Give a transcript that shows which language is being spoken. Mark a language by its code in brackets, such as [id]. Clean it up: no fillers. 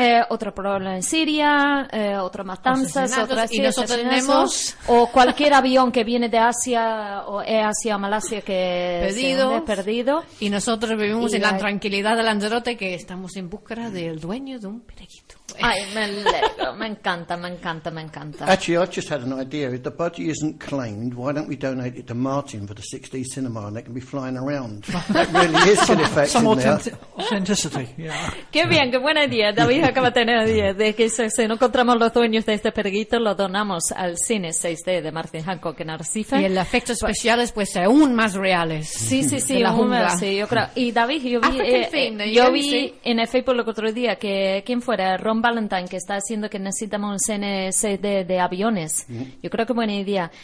[es] Otro problema en Siria, otra matanza, otra Siria, tenemos... o cualquier avión que viene de Asia o Asia o Malasia que perdido. Se ha perdido. Y nosotros vivimos en la tranquilidad de Lanzarote, que estamos en búsqueda del dueño de un periquito. Ay, me alegro, me encanta. [en] Actually, I've just had an idea. If the budgie isn't claimed, why don't we donate it to Martin for the 6D cinema and they can be flying around? That really is an effect. Some authenticity, yeah. [es] Qué bien, qué buena idea. David acaba de tener idea de que si no encontramos los dueños de este periquito, lo donamos al cine 6D de Martin Hancock en Arrecife. Y el efecto especial es pues aún más reales. Sí, aún más, sí, yo creo. Y David, yo vi en el Facebook el otro día que quien fuera, Valentine, que está haciendo que necesitamos un CNC de aviones. Mm. Yo creo que buena idea.